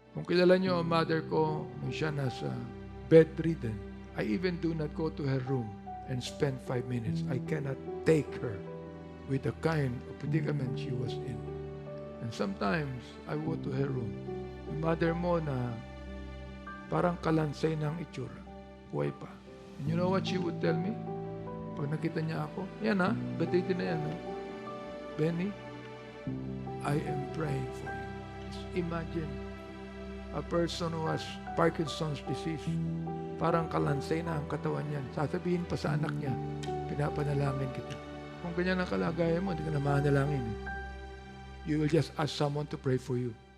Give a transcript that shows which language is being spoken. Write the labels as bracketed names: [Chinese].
[Filipino] Kung kilala niyo ang mother ko, siya nasa bedridden. [English] I even do not go to her room and spend 5 minutes. I cannot take her with the kind of predicament she was in. And sometimes, I go to her room. [Filipino] Yung mother mo na parang kalansay ng itsura. Buhay pa. [English] And you know what she would tell me? [Filipino] Pag nakita niya ako, yan ha, bedridden na yan ha. [English] Benny, I am praying for you. Just imagine a person who has Parkinson's disease. [Filipino] Parang kalansay na ang katawan niyan. Sasabihin pa sa anak niya, pinapanalangin kita. Kung ganyan ang kalagayan mo, hindi ka na manalangin. [English] You will just ask someone to pray for you.